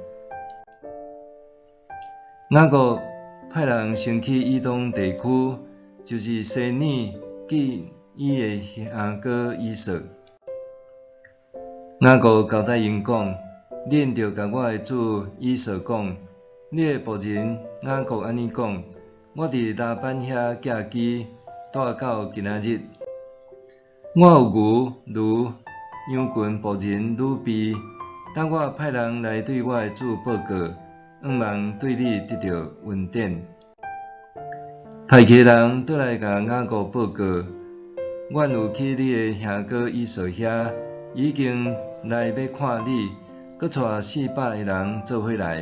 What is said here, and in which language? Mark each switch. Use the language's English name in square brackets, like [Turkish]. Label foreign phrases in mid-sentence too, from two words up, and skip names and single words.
[Min Nan Chinese] 雅各派人先去以东地区，就是西珥见伊的兄哥以扫。雅各交代因讲：恁着甲我的主以扫讲，你的仆人雅各安尼讲：我伫拉班遐寄居，住到今仔日。我有牛、驴、羊群仆人女婢，等我派人来对我的主报告，愿望对你得到恩典。派去的人倒来甲雅各报告：阮有去你的兄哥以扫遐，已经来要看你，搁带400个人做伙来。